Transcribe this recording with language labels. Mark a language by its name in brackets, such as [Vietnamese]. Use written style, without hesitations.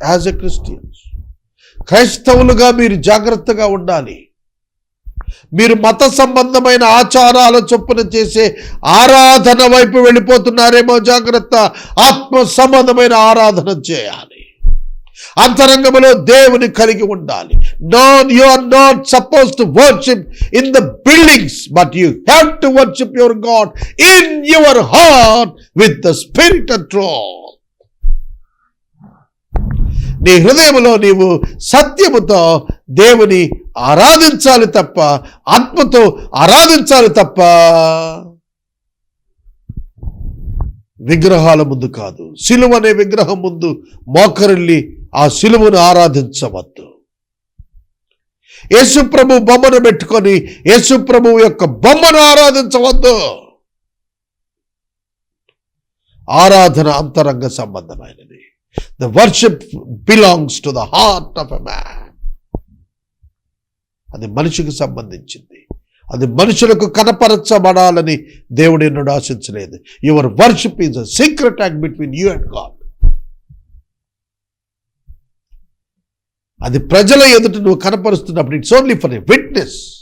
[English] as a Christians, [Telugu] క్రైస్తవులుగా మీరు జాగ్రత్తగా ఉండాలి. మీరు మత సంబంధమైన ఆచారాల చొప్పున చేసే ఆరాధన వైపు వెళ్ళిపోతున్నారేమో జాగ్రత్త. ఆత్మ సంబంధమైన ఆరాధన చేయాలి, అంతరంగంలో దేవుని కలిగి ఉండాలి. [English] You are not supposed to worship in the buildings, but you have to worship your God in your heart with the spirit and truth. [Telugu] నీ హృదయంలో నీవు సత్యముతో దేవుని ఆరాధించాలి తప్ప, ఆత్మతో ఆరాధించాలి తప్ప విగ్రహాల ముందు కాదు. సిలువ అనే విగ్రహం ముందు మోకరిల్లి ఆ సిలువను ఆరాధించవద్దు. యేసు ప్రభు బొమ్మను పెట్టుకొని యేసు ప్రభు యొక్క బొమ్మను ఆరాధించవద్దు. ఆరాధన అంతరంగ సంబంధమైనది. [English] The worship belongs to the heart of a man. [Telugu] అది మనిషికి సంబంధించింది. అది మనుషులకు కనపరచబడాలని దేవుడు ఎన్నడూ ఆశించలేదు. [English] Your worship is a secret act between you and God. [Telugu] అది ప్రజల ఎదుట నువ్వు కనపరుస్తున్నప్పుడు [English] It's only for a witness.